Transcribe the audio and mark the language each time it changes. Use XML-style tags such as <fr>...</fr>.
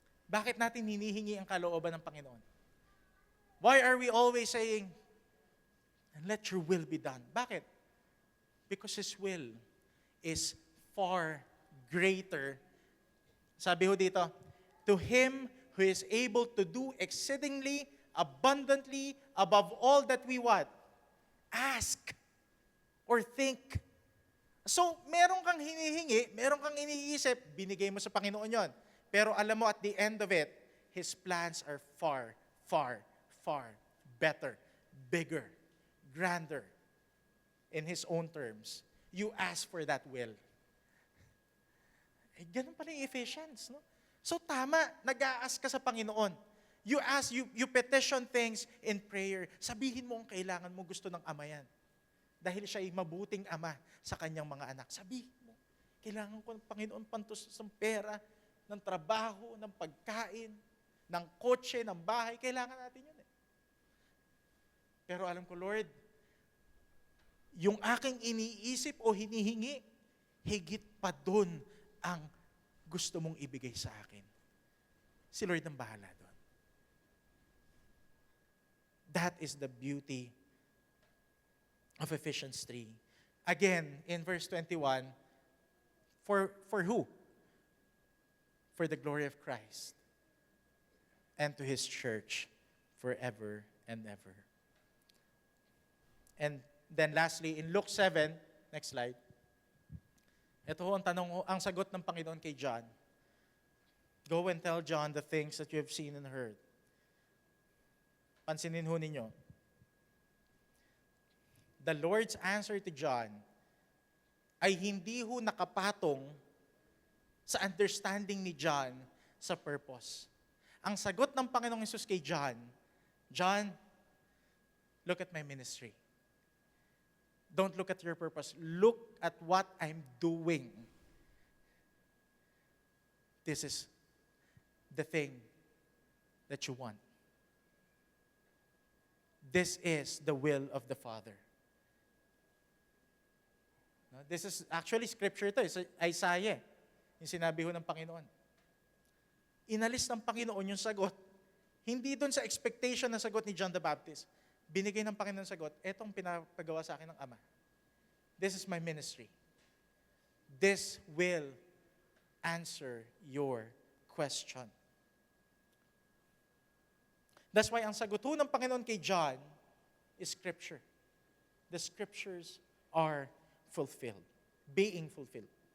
<tl>Bakit natin hinihingi ang kalooban ng Panginoon?</tl> <en>Why are we always saying, and let your will be done?</en> <tl>Bakit?</tl> <en>Because His will is far greater.</en> <tl>Sabi ho dito,</tl> <en>to Him who is able to do exceedingly abundantly above all that we what? Ask or think.</en> <tl>So, meron kang hinihingi, meron kang iniisip, binigay mo sa Panginoon yon. Pero alam mo,</tl> <en>at the end of it, His plans are far, far, far better, bigger, grander, in His own terms. You ask for that will.</en> <tl>Eh, ganun pala yung Ephesians, no?</tl> <en>So tama,</en> <tl>nag-a-ask ka sa Panginoon.</tl> <en>You ask, you petition things in prayer.</en> <tl>Sabihin mo ang kailangan mo, gusto ng Ama yan. Dahil siya ay mabuting Ama sa kanyang mga anak. Sabihin mo, kailangan ko ng Panginoon pantos ng pera, ng trabaho, ng pagkain, ng kotse, ng bahay. Kailangan natin yun eh. Pero alam ko, Lord, yung aking iniisip o hinihingi, higit pa dun ang gusto mong ibigay sa akin. Si Lord ang bahala doon.</tl> <en>That is the beauty of Ephesians 3. Again, in verse 21, for who? For the glory of Christ and to His church forever and ever. And then lastly, in Luke 7, next slide.</en> <tl>Ito ho ang tanong, ang sagot ng Panginoon kay John.</tl> <en>Go and tell John the things that you have seen and heard.</en> <tl>Pansinin ho ninyo.</tl> <en>The Lord's answer to John</en> <tl>ay hindi ho nakapatong sa understanding ni John sa purpose. Ang sagot ng Panginoong Hesus kay John,</tl> <en>John, look at my ministry. Don't look at your purpose. Look at what I'm doing. This is the thing that you want. This is the will of the Father. No, this is actually scripture to. It's Isaiah.</en> <tl>Yung sinabi ho ng Panginoon. Inalis ng Panginoon yung sagot. Hindi doon sa expectation na sagot ni John the Baptist. Binigay ng Panginoon sagot, etong pinapagawa sa akin ng Ama.</tl> <en>This is my ministry. This will answer your question. That's why</en> <tl>ang sagot ho ng Panginoon kay John</tl> <en>is Scripture. The Scriptures are fulfilled, being fulfilled.</en>